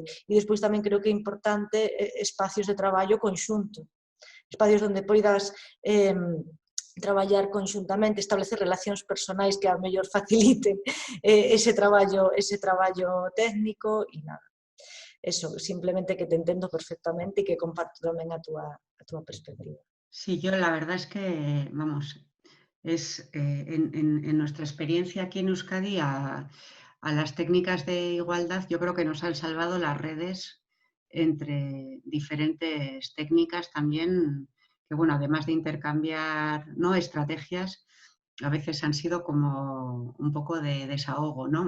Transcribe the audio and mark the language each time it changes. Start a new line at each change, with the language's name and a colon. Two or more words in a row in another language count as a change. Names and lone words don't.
Galician: E despois tamén creo que é importante espacios de traballo conxunto, espacios onde poidas traballar conxuntamente, establecer relacións personais que ao mellor faciliten ese traballo técnico e nada. Eso, simplemente que te entendo perfectamente e que comparto tamén a túa perspectiva.
Spanish: Sí, yo la verdad es que, vamos, en nuestra experiencia aquí en Euskadi a las técnicas de igualdad yo creo que nos han salvado las redes entre diferentes técnicas también, que bueno, además de intercambiar, ¿no?, estrategias, a veces han sido como un poco de desahogo, ¿no?